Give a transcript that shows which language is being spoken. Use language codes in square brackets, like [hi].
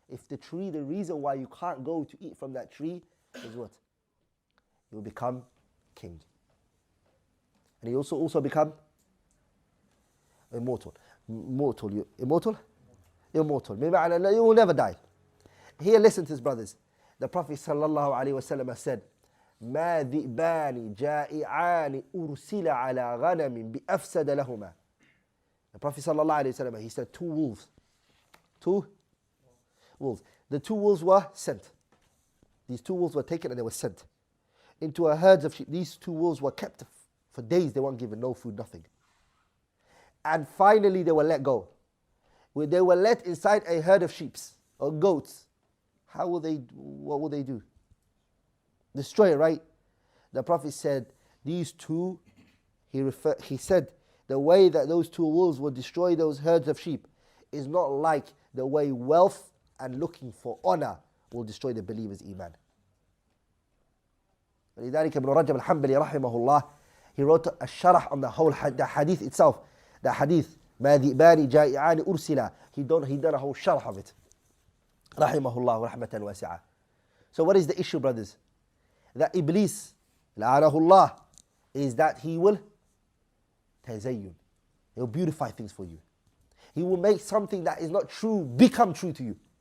[en] If the tree, the reason why you can't go to eat from that tree is what? You will become king. And you also become immortal. Immortal. Immortal. You will never die. Here, listen to his brothers. [ar] The Prophet sallallahu alaihi wasallam said, ما ذئبان جائعان أرسل على غنم بأفسد لهما. [en] The Prophet sallallahu alaihi wasallam, he said 2 wolves. 2 wolves. The 2 wolves were sent. These 2 wolves were taken and they were sent into a herd of sheep. These 2 wolves were kept for days. They weren't given no food, nothing. And finally they were let go. When they were let inside a herd of sheep or goats, what will they do? Destroy it, right? The Prophet said, these 2, he said, the way that those 2 wolves will destroy those herds of sheep is not like the way wealth and looking for honor will destroy the believer's iman. لذلك ابن رجب الحنبلي رحمه الله, he wrote a sharh on the whole the hadith itself. [ar] The hadith, ما ذئبان جائعان أرسلا. [en] He done a whole sharh of it. [ar] رحمه الله رحمة واسعة. [en] So what is the issue, brothers? That Iblis, لعنه الله, is that he will تزين. He will beautify things for you. He will make something that is not true become true to you.